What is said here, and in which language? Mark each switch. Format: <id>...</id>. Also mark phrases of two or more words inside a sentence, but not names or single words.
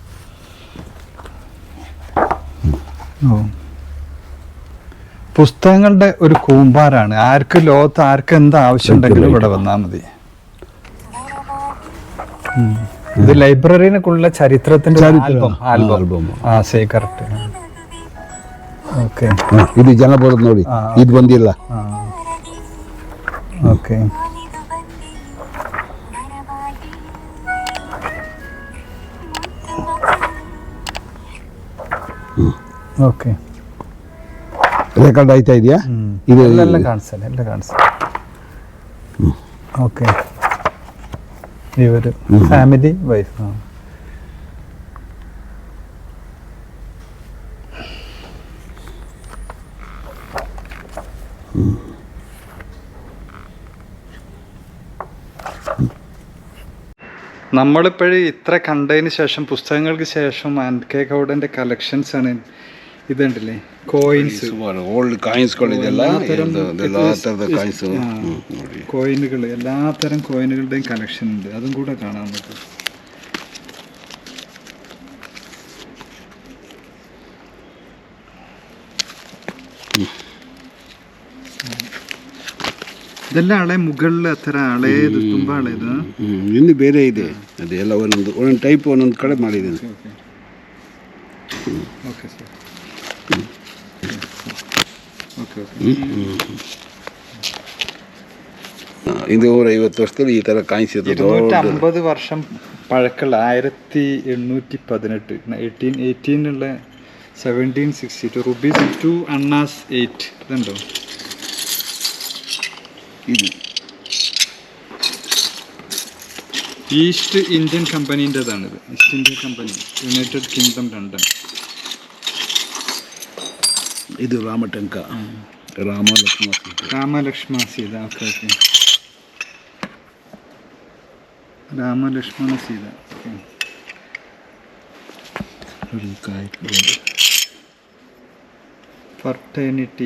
<ml>പുസ്തകങ്ങളുടെ ഒരു കൂമ്പാരാണ്. ആർക്ക് ലോകത്ത് ആർക്ക് എന്ത് ആവശ്യമുണ്ടെങ്കിലും ഇവിടെ വന്നാൽ മതി. ഇത് ലൈബ്രറിനൊക്കെയുള്ള ചരിത്രത്തിന്റെ ആൽബം. ആ സേ കറക്റ്റ്. ഓക്കെ,</ml> <kn>ಇದು ಜನಪದ ನೋಡಿ, ಇದು ಬಂದಿಲ್ಲ. ಓಕೆ, ಓಕೆ, ರೆಕಾರ್ಡ್ ಆಯ್ತಾ ಇದೆಯಾ? ಇದು ಎಲ್ಲ ಕಾಣಿಸ್ತದೆ, ಎಲ್ಲ ಕಾಣಿಸ್ತದೆ. ಓಕೆ, ಇವರು</kn> <en>family wife.</en> <ml>നമ്മളിപ്പോഴും ഇത്ര കണ്ടതിന് ശേഷം, പുസ്തകങ്ങൾക്ക് ശേഷം ആൻഡ് കെ ഗൗഡന്റെ കളക്ഷൻസ് ആണ്. ഇതുണ്ടല്ലേ കോയിൻസ്,</ml> <kn>ಓಲ್ಡ್ ಕಾಯಿನ್ಸ್ಗಳಿದೆಲ್ಲ, ಎಲ್ಲ ಥರದ ಕಾಯಿನ್ಸ್,</kn> <ml>കോയിനുകൾ, എല്ലാത്തരം കോയിനുകളുടെയും കളക്ഷൻ ഉണ്ട്. അതും കൂടെ കാണാൻ പറ്റും.</ml> <kn>ಇದೆಲ್ಲ ಹಳೆ ಮುಗಳ ಥರ ಹಳೇದು, ತುಂಬಾ ಹಳೇದು. ಇನ್ನು ಬೇರೆ ಇದೆ, ಅದೆಲ್ಲ ಒಂದೊಂದು ಟೈಪ್ ಒಂದೊಂದು ಕಡೆ ಮಾಡಿದ್ದೀನಿ. ಓಕೆ ಸರ್, ಓಕೆ. ಇದು 150 ವರ್ಷದಲ್ಲಿ ಈ ಥರ ಕಾಯಿನ್ಸ್ ಇದೆ.</kn> <ml>250 വർഷം പഴക്കമുള്ള 1818 1818 1762 റുപ്പീസ് 2 അണ്ണാസ് 8. ഇതുണ്ടോ? ഇത് ഈസ്റ്റ് ഇന്ത്യൻ കമ്പനീൻ്റെതാണിത്. ഈസ്റ്റ് ഇന്ത്യ കമ്പനി, യുണൈറ്റഡ് കിങ്ഡം, ലണ്ടൻ.</ml> <kn>ಇದು ರಾಮಟಂಕ,</kn> <ml>രാമലക്ഷ്മണ സീത. ഓക്കെ, ഓക്കെ, രാമലക്ഷ്മണ സീത. ഫർട്ടേണിറ്റി.</ml>